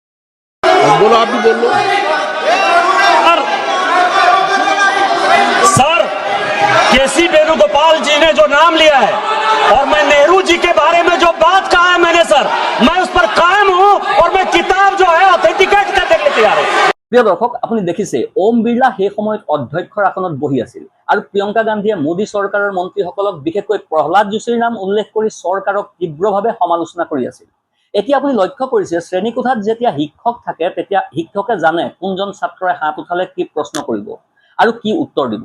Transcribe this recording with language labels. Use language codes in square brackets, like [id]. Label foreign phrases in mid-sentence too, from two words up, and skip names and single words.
[hi] बोलो, आप भी बोल लो। और केसी वेणुगोपाल जी ने जो नाम लिया है और मैं नेहरू जी के बारे में जो बात कहा है मैंने सर, मैं उस पर कायम हूं और मैं किताब जो है ऑथेंटिकेट करने के लिए तैयार हूं। [as] প্ৰিয় দৰ্শক, আপুনি দেখিছে ওম বিৰলা সেই সময়ত অধ্যক্ষৰ আসনত বহি আছিল আৰু প্ৰিয়ংকা গান্ধীয়ে মোদী চৰকাৰৰ মন্ত্ৰীসকলক বিশেষকৈ প্ৰহ্লাদ যোশীৰ নাম উল্লেখ কৰি চৰকাৰক তীব্ৰভাৱে সমালোচনা কৰি আছিল। এতিয়া আপুনি লক্ষ্য কৰিছে, শ্ৰেণীকোঠাত যেতিয়া শিক্ষক থাকে তেতিয়া শিক্ষকে জানে কোনজন ছাত্ৰই হাত উঠালে কি প্ৰশ্ন কৰিব আৰু কি উত্তৰ দিব।